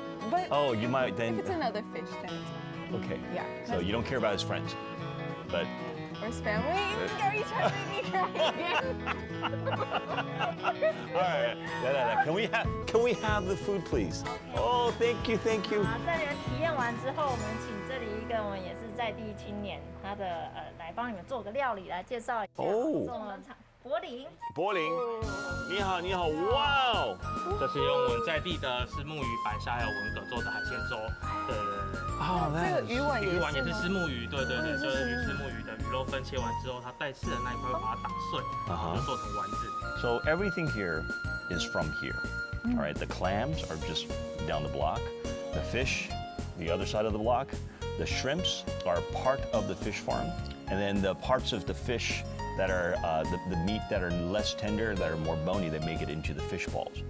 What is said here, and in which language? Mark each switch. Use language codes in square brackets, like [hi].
[en] But Oh, you might then. if it's another fish, then it's fine. Okay. Yeah. So you don't care about his friends, but First family. Are you trying to make me cry again? All right. Can we have the food, please? Oh, thank you, thank you. [zh] 在你们体验完之后，我们请这里一个我们也是在地青年，他的来帮你们做个料理，来介绍一下。哦，是我们柏林。柏林，你好，你好，哇哦！这是用我们在地的虱目鱼、白虾还有文蛤做的海鲜粥。对。哦，这个鱼丸鱼丸也是虱目鱼，对，就是虱目鱼的鱼肉分切完之后，它带刺的那一块会把它打碎，就做成丸子。 [en] So everything here is from here. All right, the clams are just down the block. The fish, the other side of the block. The shrimps are part of the fish farm, and then the parts of the fish that are the meat that are less tender, that are more bony, that make it into the fish balls.